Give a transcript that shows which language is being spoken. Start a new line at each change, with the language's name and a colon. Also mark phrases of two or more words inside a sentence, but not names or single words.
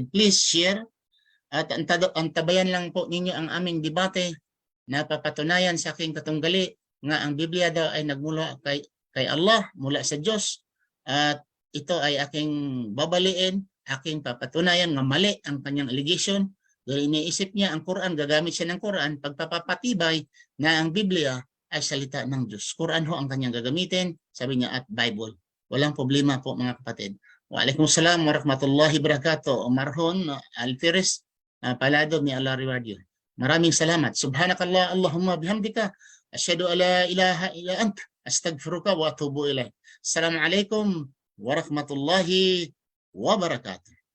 English: Please share
Filipino: at antabayan lang po ninyo ang aming debate na papatunayan sa aking katunggali nga ang Biblia daw ay nagmula kay Allah, mula sa Diyos, at ito ay aking babaliin, aking papatunayan nga mali ang kanyang allegation. Dahil iniisip niya ang Quran, gagamit siya ng Quran, pagpapatibay na ang Biblia ay salita ng Diyos. Quran ho ang kanyang gagamitin, sabi niya, at Bible. Walang problema po, mga kapatid.
Arabic: وعليكم السلام ورحمة الله وبركاته.
English: Marhon Alfiris Palado, may Allah reward you.
Filipino: Maraming salamat.
Arabic: سبحانك اللهم وبحمدك، أشهد أن لا إله إلا أنت، أستغفرك وأتوب إليك. السلام عليكم ورحمة الله وبركاته.